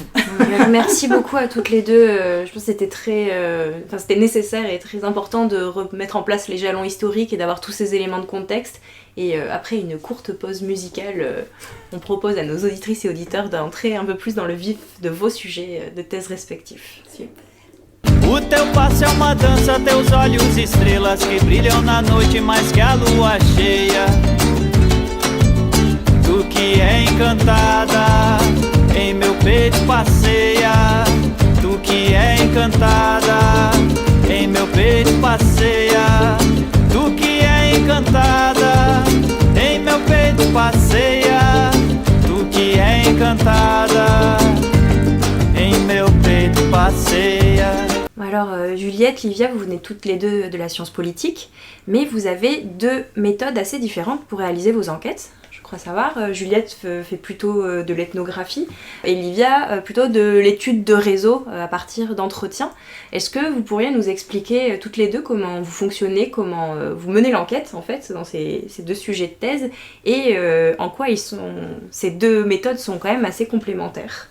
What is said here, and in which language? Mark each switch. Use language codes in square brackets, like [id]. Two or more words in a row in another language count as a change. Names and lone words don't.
[fr] Merci beaucoup à toutes les deux. Je pense que c'était c'était nécessaire et très important de remettre en place les jalons historiques et d'avoir tous ces éléments de contexte. Et après une courte pause musicale, on propose à nos auditrices et auditeurs d'entrer un peu plus dans le vif de vos sujets de thèse respectifs. Super. [pt] O teu passo é uma dança, teus olhos estrelas que brilham na noite mais que a lua cheia. Tu que é encantada, em meu peito passeia. Tu que é encantada, em meu peito passeia. Tu que é encantada, em meu peito passeia. Tu que é encantada, em meu peito passeia. [fr] Alors Juliette, Livia, vous venez toutes les deux de la science politique, mais vous avez 2 méthodes assez différentes pour réaliser vos enquêtes. Je crois savoir, Juliette fait plutôt de l'ethnographie et Livia plutôt de l'étude de réseau à partir d'entretiens. Est-ce que vous pourriez nous expliquer toutes les deux comment vous fonctionnez, comment vous menez l'enquête en fait dans ces 2 sujets de thèse et en quoi ces 2 méthodes sont quand même assez complémentaires?